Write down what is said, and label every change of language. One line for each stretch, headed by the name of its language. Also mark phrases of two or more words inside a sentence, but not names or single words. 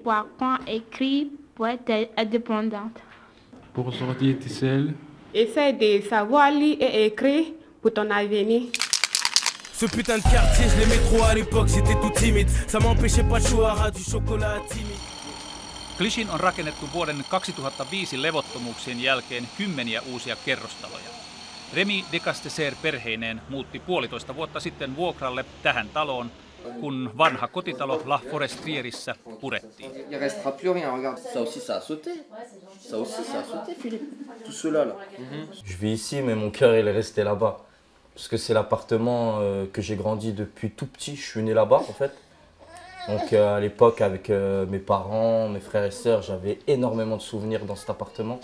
French: Pour apprendre à écrire, pour être indépendante. Pour sortir tout seul. Essaye de savoir lire et écrire pour ton avenir. Ce putain de quartier, je l'aimais trop à l'époque, j'étais tout timide. Ça m'empêchait pas de choisir du chocolat timide.
Finnish: Clichin on rakennettu vuoden 2005 levottomuuksien jälkeen kymmeniä uusia kerrostaloja. Remi Decasteser perheineen muutti 1,5 vuotta sitten vuokralle tähän taloon, kun vanha kotitalo La Forestrierissä purettiin.
French: Il restera plus rien, regarde. Ça aussi ça a sauté. Ça aussi ça a sauté, Philippe. Tout cela là. Je vis ici mais mon cœur il est resté là-bas. Parce que c'est l'appartement que j'ai grandi depuis tout petit, je suis né là-bas en fait. Donc à l'époque avec mes parents, mes frères et sœurs, j'avais énormément de souvenirs dans cet appartement.